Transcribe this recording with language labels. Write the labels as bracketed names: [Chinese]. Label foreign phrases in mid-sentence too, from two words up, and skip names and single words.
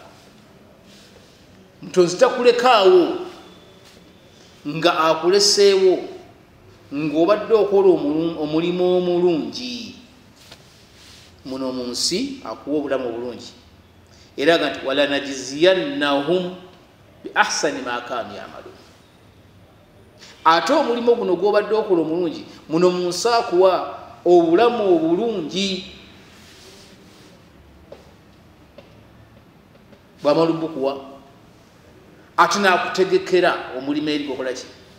[Ganda] Mutonzi takulekaawo nga akuleseewo ng'obadde okola omulimu omulungi muno mu nsi, akuwa obulamu obulungi, era nti [Arabic] ولنجزينهم بأحسن ما كانوا يعملون. [Ganda] Ate omulimu guno gw'obadde okola omulungi muno mu nsi akuwa obulamu obulungi. Bw'amala bukuwa ate n'akutegekera omulimu eri gwokola ki.